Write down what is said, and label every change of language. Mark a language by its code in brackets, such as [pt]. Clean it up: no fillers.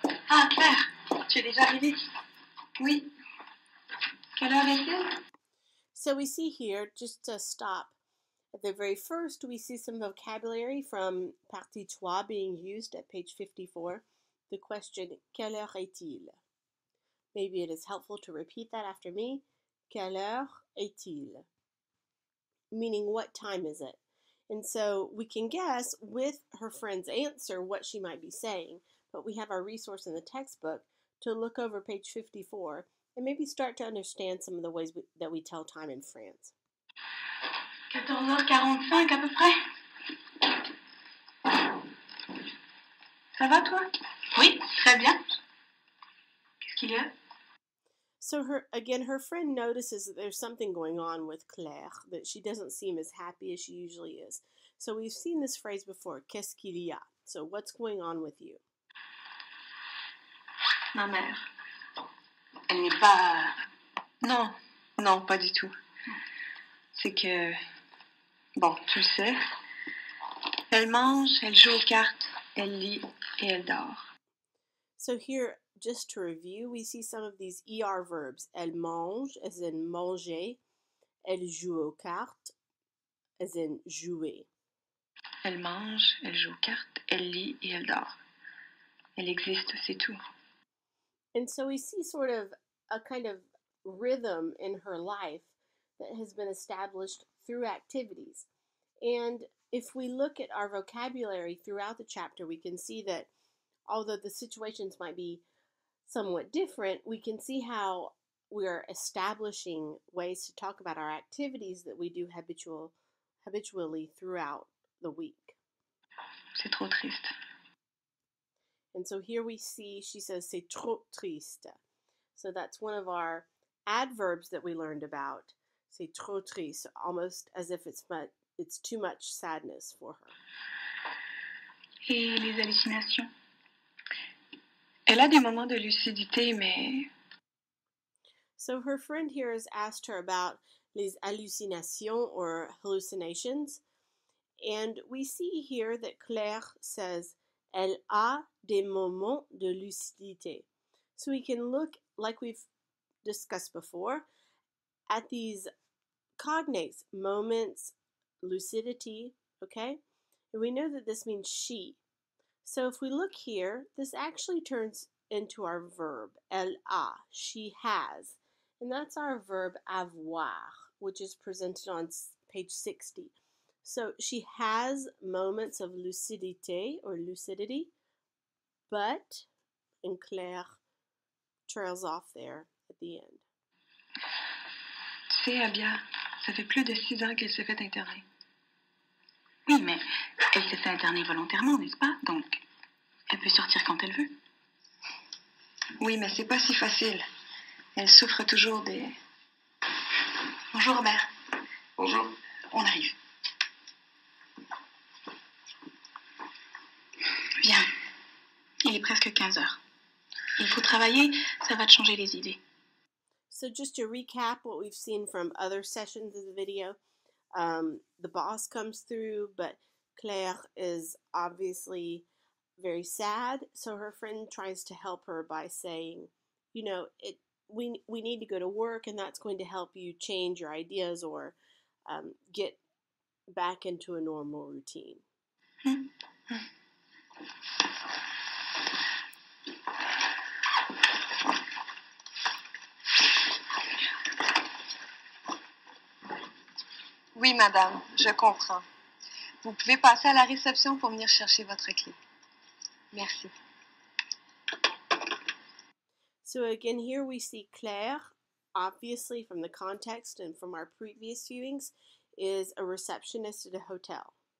[fr] Ah, Claire, tu es déjà arrivée? Oui. Quelle heure est-il? [en] So we see here, just to stop, at the very first we see some vocabulary from Partie 3 being used at page 54. The question, [fr] quelle heure est-il? [en] Maybe it is helpful to repeat that after me. [fr] Quelle heure est-il? [en] Meaning, what time is it? And so we can guess with her friend's answer what she might be saying, but we have our resource in the textbook to look over page 54 and maybe start to understand some of the ways that we tell time in France. [fr] 14h45 à peu près. Ça va toi? Oui, très bien. Qu'est-ce qu'il y a? [en] So her friend notices that there's something going on with Claire, that she doesn't seem as happy as she usually is. So we've seen this phrase before, [fr] qu'est-ce qu'il y a? [en] So what's going on with you? [fr] Ma mère. Elle n'est pas... Non, non, pas du tout. C'est que... Bon, tu le sais. Elle mange, elle joue aux cartes, elle lit et elle dort. [en] So here, just to review, we see some of these ER verbs. [fr] Elle mange, [en] as in [fr] manger. Elle joue aux cartes, [en] as in [fr] jouer. Elle mange, elle joue aux cartes, elle lit et elle dort. Elle existe, c'est tout. [en] And so we see sort of a kind of rhythm in her life that has been established through activities. And if we look at our vocabulary throughout the chapter, we can see that although the situations might be somewhat different, we can see how we're establishing ways to talk about our activities that we do habitually throughout the week. [fr] C'est trop triste. [en] And so here we see, she says, [fr] c'est trop triste. [en] So that's one of our adverbs that we learned about. [fr] C'est trop triste, [en] almost as if it's too much sadness for her. [fr] Et les hallucinations? Elle a des moments de lucidité, mais... [en] So her friend here has asked her about [fr] les hallucinations [en] or hallucinations. And we see here that Claire says, [fr] elle a des moments de lucidité. [en] So we can look, like we've discussed before, at these cognates, moments, lucidity, okay? And we know that this means she. So if we look here, this actually turns into our verb, [fr] elle a, [en] she has. And that's our verb avoir, which is presented on page 60. So she has moments of lucidité or lucidity, but, and Claire trails off there at the end. [fr] Tu sais, Abia, ça fait plus de 6 ans qu'elle s'est fait interner. Oui, mais elle s'est fait interner volontairement, n'est-ce pas? Donc, elle peut sortir quand elle veut. Oui, mais c'est pas si facile. Elle souffre toujours des... Bonjour, Robert. Bonjour. On arrive. Viens. Il est presque 15 heures. Il faut travailler, ça va te changer les idées. [en] So just to recap what we've seen from other sessions of the video, the boss comes through, but Claire is obviously very sad, so her friend tries to help her by saying, you know, we need to go to work, and that's going to help you change your ideas or get back into a normal routine. [fr] Oui, madame, je comprends. Vous pouvez passer à la réception pour venir chercher votre clé. Merci. [en] So again, here we see Claire, obviously from the context and from our previous viewings, is a receptionist at a hotel.